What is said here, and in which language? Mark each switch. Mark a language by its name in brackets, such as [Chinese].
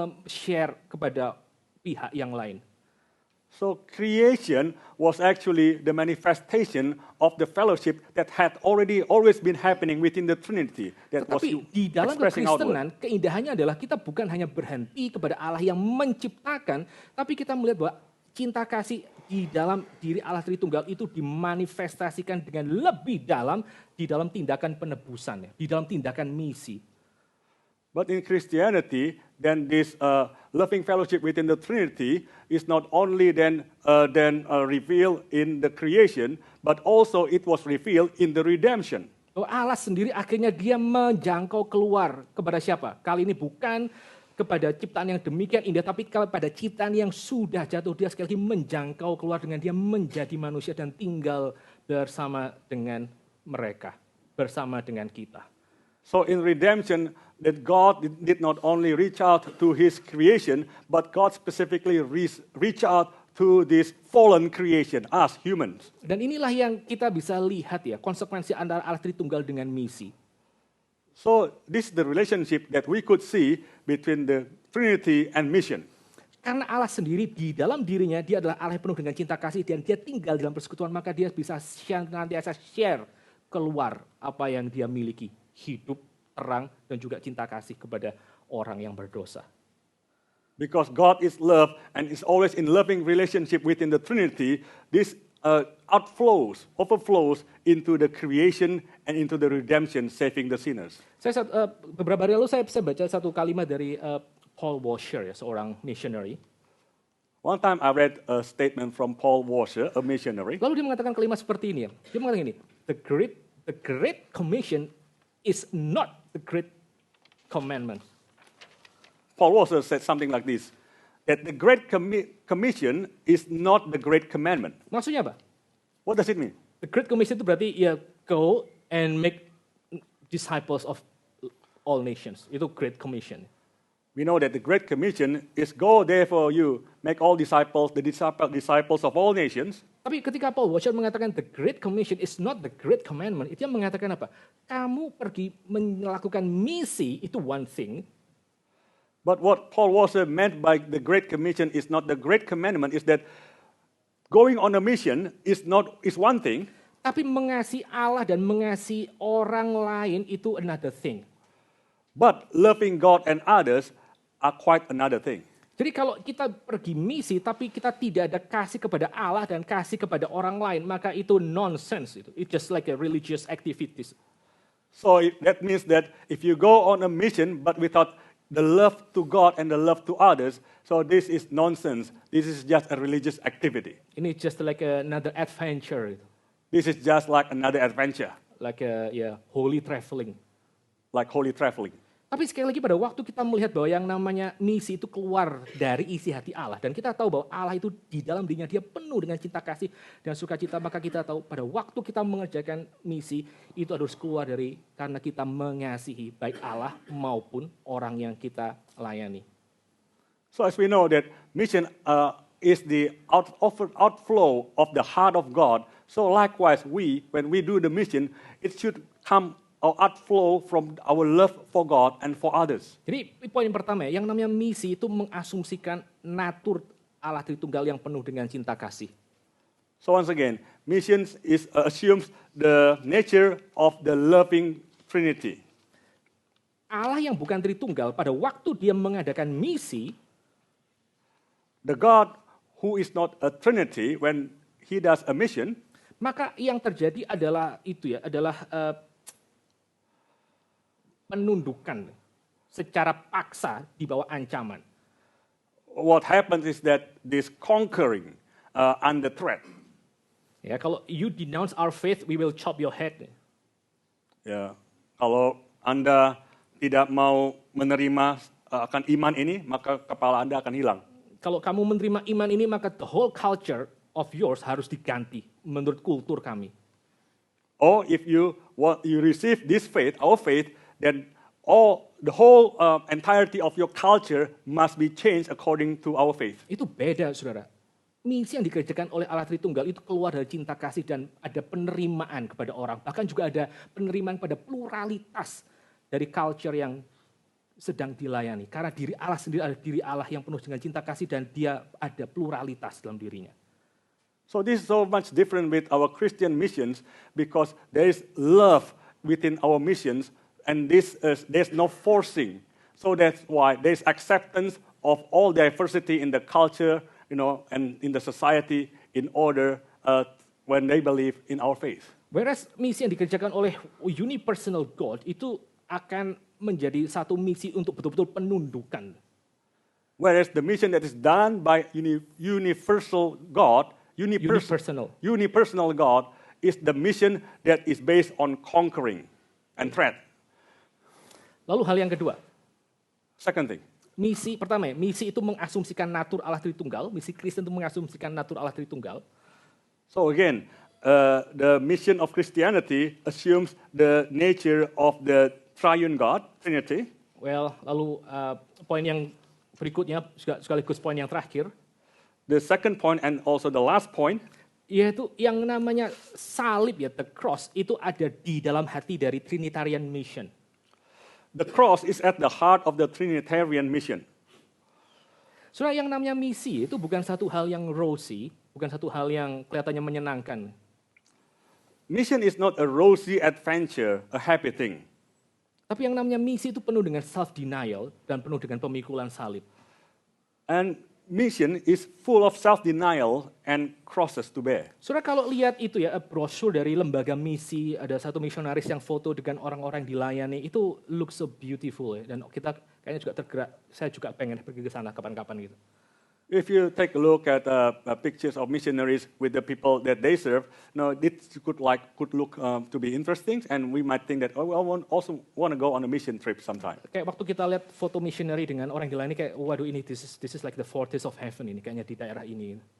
[Indonesian] Share kepada pihak yang lain. [English] So creation was actually the manifestation of the fellowship that had always been happening within the Trinity. That was [Indonesian] Tetapi di dalam [English] expressing [Indonesian] kekristenan, [English] outward. [Indonesian] keindahannya adalah kita bukan hanya berhenti kepada Allah yang menciptakan, tapi kita melihat bahwa cinta kasih di dalam diri Allah Tritunggal itu dimanifestasikan dengan lebih dalam di dalam tindakan penebusan, ya, di dalam tindakan misi. [English] But in Christianity, then this loving fellowship within the Trinity is not only then revealed in the creation, but also it was revealed in the redemption. [Indonesian] Bahwa Allah sendiri akhirnya dia menjangkau keluar kepada siapa? Kali ini bukan kepada ciptaan yang demikian indah, tapi kepada ciptaan yang sudah jatuh. Dia sekali lagi menjangkau keluar dengan dia menjadi manusia dan tinggal bersama dengan mereka, bersama dengan kita. [English] So in redemption, that God did not only reach out to his creation, but God specifically reach out to this fallen creation, us humans. [Indonesian] Dan inilah yang kita bisa lihat ya, konsekuensi antara Allah Tritunggal dengan misi. [English] So this is the relationship that we could see between the Trinity and mission. [Indonesian] Karena Allah sendiri di dalam dirinya, dia adalah Allah yang penuh dengan cinta kasih dan dia tinggal dalam persekutuan, maka dia bisa senantiasa share keluar apa yang dia miliki. Hidup, terang, dan juga cinta kasih kepada orang yang berdosa. [English] Because God is love and is always in loving relationship within the Trinity, this overflows into the creation and into the redemption, saving the sinners. [Indonesian] Beberapa hari lalu saya baca satu kalimat dari Paul Washer, ya, seorang missionary. [English] One time I read a statement from Paul Washer, a missionary. [Indonesian] Lalu dia mengatakan kalimat seperti ini. Dia mengatakan ini, [English] the Great Commission is not the Great Commandment. Paul Washer said something like this, that the Great Commission is not the Great Commandment. [Indonesian] Maksudnya apa? [English] What does it mean? The Great Commission [Indonesian] itu berarti ya [English] go and make disciples of all nations. Itu Great Commission. We know that the Great Commission is go therefore you make all disciples, the disciples of all nations. [Indonesian] Tapi ketika Paul Washer mengatakan [English] the Great Commission is not the Great Commandment, [Indonesian] itu yang mengatakan apa? Kamu pergi melakukan misi itu [English] one thing. But what Paul Washer meant by the Great Commission is not the Great Commandment, is that going on a mission is one thing. [Indonesian] Tapi mengasihi Allah dan mengasihi orang lain itu [English] another thing. But loving God and others are quite another thing. [Indonesian] Jadi kalau kita pergi misi tapi kita tidak ada kasih kepada Allah dan kasih kepada orang lain, maka itu nonsense. [English] It's just like a religious activities. So that means that if you go on a mission but without the love to God and the love to others, so this is nonsense. This is just a religious activity. [Indonesian] Ini [English] just like another adventure. This is just like another adventure. Like holy traveling. Like holy traveling. [Indonesian] Tapi sekali lagi pada waktu kita melihat bahwa yang namanya misi itu keluar dari isi hati Allah. Dan kita tahu bahwa Allah itu di dalam dirinya dia penuh dengan cinta kasih dan sukacita. Maka kita tahu pada waktu kita mengerjakan misi itu harus keluar dari karena kita mengasihi baik Allah maupun orang yang kita layani. [English] So as we know that mission is the outflow of the heart of God. So likewise when we do the mission, it should come or outflow from our love for God and for others. [Indonesian] Jadi poin pertama ya, yang namanya misi itu mengasumsikan natur Allah Tritunggal yang penuh dengan cinta kasih. [English] So once again, missions assumes the nature of the loving Trinity. [Indonesian] Allah yang bukan Tritunggal pada waktu dia mengadakan misi, [English] the God who is not a Trinity when he does a mission, [Indonesian] maka yang terjadi adalah itu ya, adalah penundukan secara paksa di bawah ancaman. [English] What happens is that this conquering under threat. [Indonesian] Ya, kalau [English] you denounce our faith, we will chop your head. [Indonesian] Ya, kalau Anda tidak mau menerima akan iman ini, maka kepala Anda akan hilang. Kalau kamu menerima iman ini, maka [English] the whole culture of yours [Indonesian] harus diganti menurut kultur kami. [English] Or if you receive this faith, our faith, then the whole entirety of your culture must be changed according to our faith. [Indonesian] Itu beda, saudara. Misi yang dikerjakan oleh Allah Tritunggal itu keluar dari cinta kasih dan ada penerimaan kepada orang. Bahkan juga ada penerimaan pada pluralitas dari culture yang sedang dilayani. Karena diri Allah sendiri adalah diri Allah yang penuh dengan cinta kasih dan dia ada pluralitas dalam dirinya. [English] So this is so much different with our Christian missions because there is love within our missions and there's no forcing. So that's why there's acceptance of all diversity in the culture, and in the society in order when they believe in our faith. Whereas [Indonesian] misi yang dikerjakan oleh [English] unipersonal God [Indonesian] itu akan menjadi satu misi untuk betul-betul penundukan. [English] Whereas the mission that is done by universal God, unipersonal God is the mission that is based on conquering and threat. [Indonesian] Lalu hal yang kedua. [English] Second thing. [Indonesian] Misi pertama, misi itu mengasumsikan natur Allah Tritunggal. Misi Kristen itu mengasumsikan natur Allah Tritunggal. [English] So again, the mission of Christianity assumes the nature of the triune God, Trinity. [Indonesian] Well, lalu poin yang berikutnya sekaligus poin yang terakhir. [English] The second point and also the last point, [Indonesian] yaitu yang namanya salib ya, [English] the cross, [Indonesian] itu ada di dalam hati dari [English] Trinitarian mission. The cross is at the heart of the Trinitarian mission. [Indonesian] Saudara, yang namanya misi itu bukan satu hal yang rosy, bukan satu hal yang kelihatannya menyenangkan. [English] Mission is not a rosy adventure, a happy thing. [Indonesian] Tapi yang namanya misi itu penuh dengan [English] self-denial [Indonesian] dan penuh dengan pemikulan salib. [English] And mission is full of self-denial and crosses to bear. [Indonesian] Saudara, kalau lihat itu ya, brosur dari lembaga misi, ada satu misionaris yang foto dengan orang-orang dilayani, itu [English] looks so beautiful [Indonesian] ya. Dan kita kayaknya juga tergerak, saya juga pengen pergi ke sana kapan-kapan gitu. [English] If you take a look at pictures of missionaries with the people that they serve, this could look to be interesting, and we might think that I also want to go on a mission trip sometime. [Indonesian] Kayak waktu kita lihat foto missionary dengan orang dilayani, kayak waduh ini [English] this is like the fortress of heaven [Indonesian] ini, kayaknya di daerah ini.